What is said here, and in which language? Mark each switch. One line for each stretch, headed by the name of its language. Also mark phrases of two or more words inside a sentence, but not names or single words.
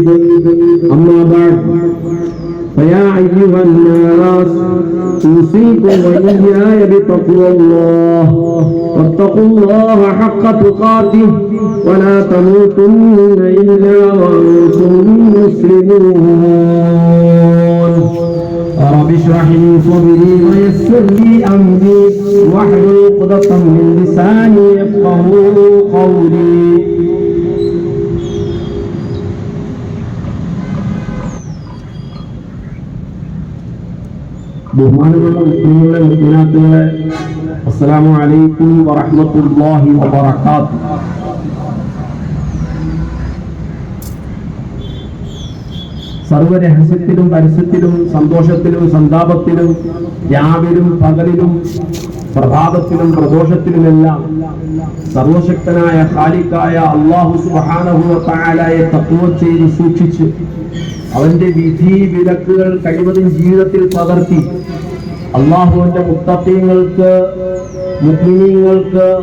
Arabic: أما بعد فيا أيها الناس أوصيكم وإياي بتقوى الله واتقوا الله حق تقاته ولا تموتن إلا وأنتم مسلمون. رب اشرح لي صدري ويسر لي أمري واحلل عقدة من لساني يفقهوا قولي.
Malayalam: ബഹുമാനമുള്ള മുസ്ലിങ്ങളെ മുഅ്മിനാത്തുകളെ,
Arabic: السلام عليكم ورحمة الله وبركاته.
Malayalam: സർവരഹസ്യത്തിലും പരസ്യത്തിലും സന്തോഷത്തിലും സന്താപത്തിലും രാവിലും പകലിലും പ്രഭാതത്തിലും പ്രദോഷത്തിലുമെല്ലാം സർവശക്തനായ ഖാലിഖായ അല്ലാഹു
Arabic: سبحانه وتعالى
Malayalam: തഖ്വ ചെയ്ത് സൂക്ഷിച്ച് അവന്റെ വിധി വിലക്കുകൾ കഴിവതും ജീവിതത്തിൽ പകർത്തി അല്ലാഹുവിന്റെ മുത്തഖീങ്ങൾക്ക്, മുഅ്മിനീങ്ങൾക്ക്,